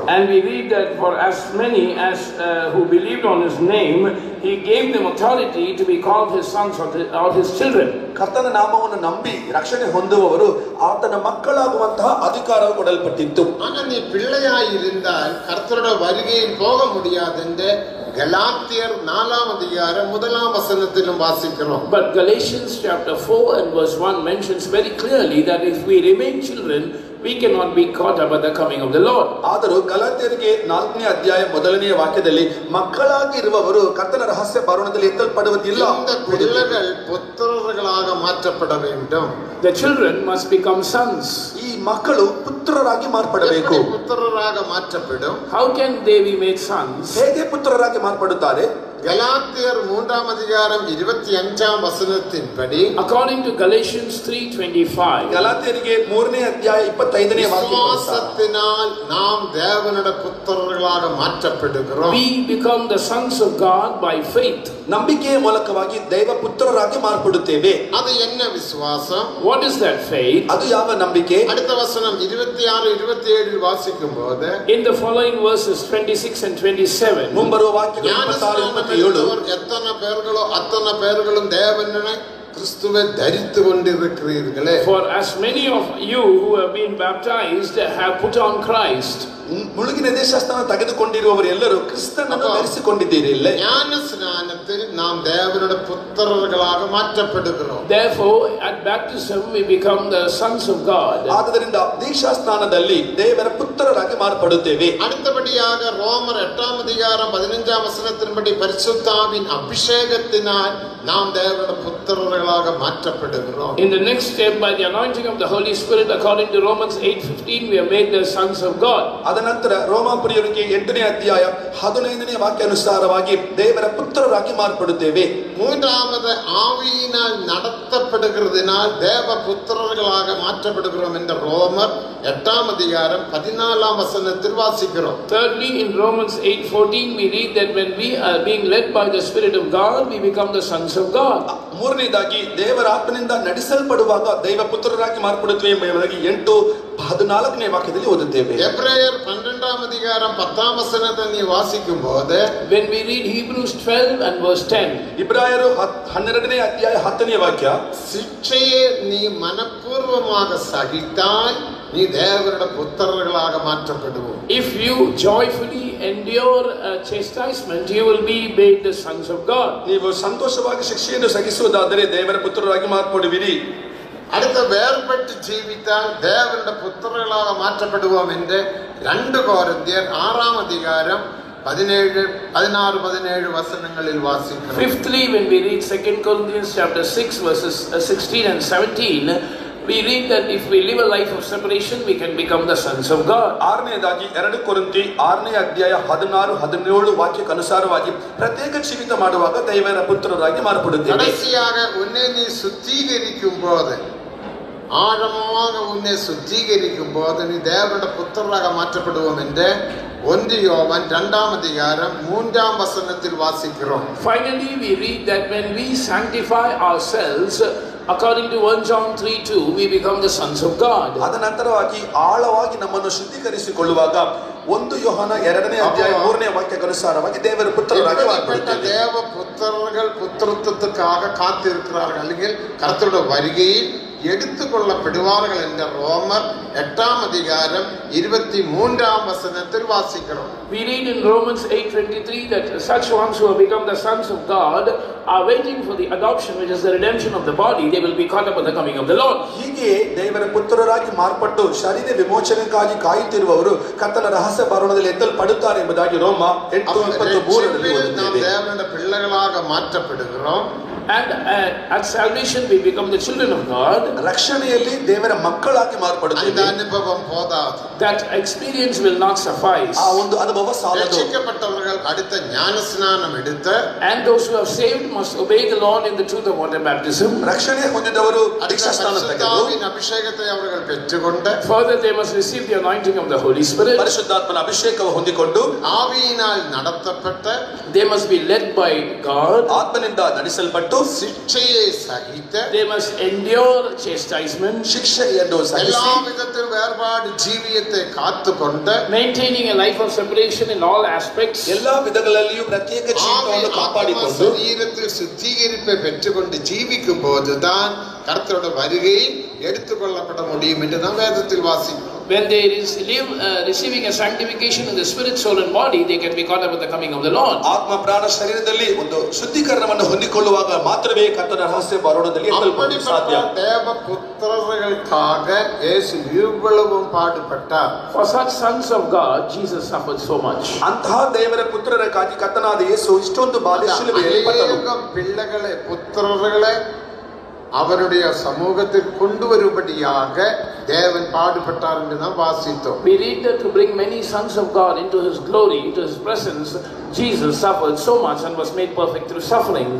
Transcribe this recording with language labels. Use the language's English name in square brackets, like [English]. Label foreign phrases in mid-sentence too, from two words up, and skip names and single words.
[English] And we read that for as many as who believed on his name, he gave them authority to be called his sons or his children. [Kannada] ಕರ್ತನ ನಾಮವನ್ನು ನಂಬಿ ರಕ್ಷಣೆ ಹೊಂದುವವರು ಆತನ ಮಕ್ಕಳಾಗುವಂತಹ ಅಧಿಕಾರವು ಕೊಡಲ್ಪಟ್ಟಿತ್ತು. [Tamil] ஆனால் நீ பிள்ளையாய் இருந்தால் கர்த்தருடைய வருகையில் போக முடியாதென்று கலாத்தியர் 4ஆம் அதிகாரம் 1ஆம் வசனத்திலும் வாசிக்கிறோம். [English] But Galatians chapter 4 and verse 1 mentions very clearly that if we remain children, we cannot be caught up at the coming of the Lord. [Kannada] ಆದರೂ ಗಲಾತ್ಯರಿಗೆ 4ನೇ ಅಧ್ಯಾಯ 1ನೇ ವಾಕ್ಯದಲ್ಲಿ ಮಕ್ಕಳಾಗಿ ಇರುವವರು ಕರ್ತನ ರಹಸ್ಯ ಬರುಣದಲ್ಲಿ ಎತ್ತಲ್ಪಡುವುದಿಲ್ಲ. [Tamil] இந்த பிள்ளைகள் புத்திரர்களாக மாற்றப்பட வேண்டும். [English] The children must become sons. [Kannada] ಈ ಮಕ್ಕಳು ಪುತ್ರರಾಗಿ ಮಾರ್ಪಡಬೇಕು. [Tamil] புத்திரராக மாற்றப்படும். [English] How can they be made sons? [Kannada] ಹೇಗೆ ಪುತ್ರರಾಗಿ ಮಾರ್ಪಡುತ್ತಾರೆ? [Tamil] கலாத்தியர் 3ஆம் அதிகாரம் 25ஆம் வசனத்தின்படி [English] According to Galatians 3:25, [Kannada] ಗಲಾತ್ಯರಿಗೆ 3ನೇ ಅಧ್ಯಾಯ 25ನೇ ವಾಕ್ಯ [Tamil] விசுவாசத்தினால் நாம் தேவனுடைய புத்திரர்களாக மாற்றப்படுகிறோம். [English] we become the sons of God by faith. [Kannada] ನಂಬಿಕೆಯ ಮೂಲಕವಾಗಿ ದೈವ ಪುತ್ರರಾಗಿ ಮಾರ್ಪಡುತ್ತೇವೆ. [Tamil] அது என்ன விசுவாசம்? [English] What is that faith? [Kannada] ಅದು ಯಾವ ನಂಬಿಕೆ? [Tamil] அடுத்த வசனம் 26 27 வாசிக்கும்போது [English] In the following verses 26 and 27, [Kannada] ಮುಂಬರುವ ವಾಕ್ಯಗಳು 26 27 [Tamil] எத்தனை பேர்களோ அத்தனை பேர்களும் தேவனை கிறிஸ்துவை தரித்து கொண்டிருக்கிறீர்களே. [English] For as many of you who have been baptized have put on Christ. [Kannada] ಮುಳುಗಿನ ದೇಶಸ್ಥಾನ ತೆಗೆದುಕೊಂಡಿರುವವರು ಎಲ್ಲರೂ ಕ್ರಿಸ್ತನನ್ನು ಧರಿಸಿಕೊಂಡಿದ್ದೀರಿ. [Tamil] ஞான ஸ்நானத்தில் நாம் தேவனுடைய புத்திரர்களாக மாற்றப்படுகிறோம். [English] Therefore at baptism we become the sons of God. [Kannada] ಆದ್ದರಿಂದ ದೀಕ್ಷಾ ಸ್ನಾನದಲ್ಲಿ ದೇವರ ಪುತ್ರರಾಗಿ ಮಾರ್ಪಡುತ್ತೇವೆ. [Tamil] அடுத்தபடியாக ரோமர் 8ஆம் அதிகாரம் 15ஆம் வசனத்தின்படி பரிசுத்தாவின் அபிஷேகத்தினால் நாம் தேவனுடைய புத்திரர்களாக மாற்றப்படுகிறோம். [English] In the next step, by the anointing of the Holy Spirit, according to Romans 8:15, we are made the sons of God. [Kannada] ಅದನಂತರ ರೋಮಾಪುರಿಯವರಿಗೆ 8ನೇ ಅಧ್ಯಾಯ 15ನೇ ವಾಕ್ಯಾನುಸಾರವಾಗಿ ದೇವರ ಪುತ್ರರಾಗಿ ಮಾರ್ಪಡುತ್ತೇವೆ. [Tamil] மூன்றாவது ஆவியினால் நடத்தப்படுகிறதினால் தேவ புத்திரர்களாக மாற்றப்படுகிறோம் என்ற ரோமர் 8ஆம் அதிகாரம் 14ஆம் வசனத்தில் வாசிக்கிறோம். [English] Thirdly, in Romans 8:14, we read that when we are being led by the Spirit of God, we become the sons of God. [Kannada] ಮೂರನೇದಾಗಿ ದೇವರ ಆತ್ಮನಿಂದ ನಡೆಸಲ್ಪಡುವಾಗ ದೈವ ಪುತ್ರರಾಗಿ ಮಾರ್ಪಡುತ್ತೇವೆ ಎಂಬುದಾಗಿ 8:14ನೇ ವಾಕ್ಯದಲ್ಲಿ ಓದುತ್ತೇವೆ. [Tamil] எபிரேயர் 12ஆம் அதிகாரம் 10ஆம் வசனத்தை நீ வாசிக்கும்போது, [English] when we read Hebrews 12 and verse 10, [Kannada] ಇಬ್ರಾಯರು 12ನೇ ಅಧ್ಯಾಯ 10ನೇ ವಾಕ್ಯ, [Tamil] ಶಿಕ್ಷೆயை நீ மனப்பூர்வமாக சகித்தால் நீ தேவனுடைய புத்திரர்களாக மாற்றப்படுவோம். [English] if you joyfully endure chastisement, you will be made the sons of God. [Kannada] ನೀವು ಸಂತೋಷವಾಗಿ ಶಿಕ್ಷೆಯನ್ನು ಸಹಿಸುವುದಾದರೆ ದೇವರ ಪುತ್ರರಾಗಿ ಮಾರ್ಪಡುವಿರಿ. [Tamil] அடுத்த வேறுபட்டு ஜீவித்தால் தேவனுடைய புத்திரர்களாக மாற்றப்படுவோம் என்று 2 கொரிந்தியர் 6ஆம் அதிகாரம் 16-17 வசனங்களில் வாசிக்கிறோம். [English] Fifthly, when we read 2 Corinthians chapter 6 verses 16 and 17, we read that if we live a life of separation, we can become the sons of God. [Kannada] ಆರನೇದಾಗಿ 2 ಕೊರಿಂಥಿ 6ನೇ ಅಧ್ಯಾಯ 16-17 ವಾಕ್ಯಕ್ಕೆ ಅನುಸಾರವಾಗಿ ಪ್ರತ್ಯೇಕ ಜೀವಿತ ಮಾಡುವಾಗ ದೇವರ ಪುತ್ರರಾಗಿ ಮಾರ್ಪಡುತ್ತೇವೆ. [Tamil] கடைசியாக உன்னை நீ சுத்திகரிக்கும் போது, ஆழமாக உன்னை சுத்திகரிக்கும் போது நீ தேவனுடைய புத்திரராக மாற்றப்படுவோம் என்று 1 யோவான் 2ஆம் அதிகாரம் 3ஆம் வசனத்தில் வாசிக்கிறோம். [English] Finally, we read that when we sanctify ourselves, according to 1 John 3:2, we become the sons of God. [Kannada] ಅದನಂತರವಾಗಿ ಆಳವಾಗಿ ನಮ್ಮನ್ನು ಶುದ್ಧೀಕರಿಸಿಕೊಳ್ಳುವಾಗ 1 ಯೋಹಾನ 2ನೇ ಅಧ್ಯಾಯ 3ನೇ ವಾಕ್ಯಕ್ಕೆ ಅನುಸಾರವಾಗಿ ದೇವರ ಪುತ್ರರಾಗಿ ಮಾರ್ಪಡುತ್ತೇವೆ. [Tamil] தேவ புத்திரர்கள் புத்திரத்துவத்துக்காக காத்திருக்கிறார்கள், அல்லது கர்த்தருடைய வருகையில் எடுத்துக்கொள்ளப்படுவார்கள் என்ற ரோமர் 8ஆம் அதிகாரம் 23ஆம் வசனத்தில் வாசிக்கிறோம். [English] We read in Romans 8:23 that such ones who have become the sons of God are waiting for the adoption, which is the redemption of the body. They will be caught up at the coming of the Lord. [Kannada] ಹೀಗೆ ದೇವರ ಪುತ್ರರಾಗಿ ಮಾರ್ಪಟ್ಟು ಶರೀರ ವಿಮೋಚನೆಗಾಗಿ ಕಾಯುತ್ತಿರುವವರು ಕರ್ತನ ರಹಸ್ಯ ಬರೋಣದಲ್ಲಿ ಎತ್ತಲ್ಪಡುತ್ತಾರೆ ಎಂಬುದಾಗಿ ರೋಮ 8:23ರಲ್ಲಿ [Tamil] நாம் தேவனுடைய பிள்ளைகளாக மாற்றப்படுகிறோம். [English] And at salvation we become the children of God. [Kannada] ರಕ್ಷಣೆಯಲ್ಲಿ ದೇವರ ಮಕ್ಕಳಾಗಿ [Tamil] அந்த [Kannada] ಮಾರ್ಪಡುತ್ತೇವೆ. [Tamil] அனுபவம் போதாது. [English] That experience will not suffice. [Kannada] ಆ ಒಂದು ಅನುಭವ ಸಾಲದು. [Tamil] ரட்சிக்கப்பட்டவர்கள் அடுத்த ஞானஸ்நானம் எடுத்து, [English] And those who are saved must obey the Lord in the truth of water baptism. [Kannada] ರಕ್ಷಣೆ ಹೊಂದಿದವರು ದೀಕ್ಷಾಸ್ನಾನ ತೆಗೆದು [Tamil] பரிசுத்தாவின் அபிஷேகத்தை அவர்கள் பெற்றுக்கொண்டு, [English] Further, they must receive the anointing of the Holy Spirit. [Kannada] ಪರಿಶುದ್ಧಾತ್ಮನ ಅಭಿಷೇಕವನ್ನು ಹೊಂದಿಕೊಂಡು [Tamil] ஆவியினால் நடத்தப்பட்ட, [English] They must be led by God. [Kannada] ಆತ್ಮನಿಂದ ನಡೆಸಲ್ಪಟ್ಟು [Tamil] சிக்ஷையை சகித்த, [English] They must endure chastisement, [Kannada] ಶಿಕ್ಷೆಯನ್ನು [Tamil] எல்லா [Kannada] ಸಹಿಸಿ [Tamil] விதத்தில் வேறுபாடு ஜீவியத்தை காத்துக்கொண்டு, [English] maintaining a life of separation in all aspects. [Kannada] ಎಲ್ಲಾ ವಿಧಗಳಲ್ಲಿಯೂ ಪ್ರತ್ಯೇಕ ಜೀವಿತವನ್ನು ಕಾಪಾಡಿಕೊಂಡು [Tamil] சரீரத்தில் சுத்திகரிப்பை பெற்றுக்கொண்டு ஜீவிக்கும் போதுதான் கர்த்தருடைய வருகையில் எடுத்துக்கொள்ளப்பட முடியும் என்று நாம் வேதத்தில் வாசிக்கிறோம். [English] When they live receiving a sanctification in the spirit, soul and body, they can be caught up with the coming of the Lord. [Kannada] ಆತ್ಮ ಪ್ರಾಣ ಶರೀರದಲ್ಲಿ ಒಂದು ಶುದ್ಧೀಕರಣವನ್ನು ಹೊಂದಿಕೊಳ್ಳುವಾಗ ಮಾತ್ರವೇ ಕರ್ತನ ರಹಸ್ಯ ಬರೋಣದಲ್ಲಿ ಎತ್ತಲ್ಪಡಲು ಸಾಧ್ಯ. [Tamil] தேவ புத்திரர்களுக்காக இயேசு இவ்வளவு பாடுபட்டார். [English] For such sons of God, Jesus suffered so much. [Kannada] ಅಂತಹ ದೇವರ ಪುತ್ರರಿಗಾಗಿ ಕರ್ತನಾದ ಯೇಸು ಇಷ್ಟೊಂದು ಬಾಧೆ ಶಿಲುಬೆಯಲ್ಲಿ ಪಟ್ಟನು. [Tamil] அநேகம் பிள்ளைகளை புத்திரர்களை அவருடைய சமூகத்தில் கொண்டு வரும்படியாக தேவன் பாடுபட்டார் என்று நாம் வாசித்தோம். [English] We read that to bring many sons of God into His glory, into His presence, Jesus suffered so much and was made perfect through sufferings.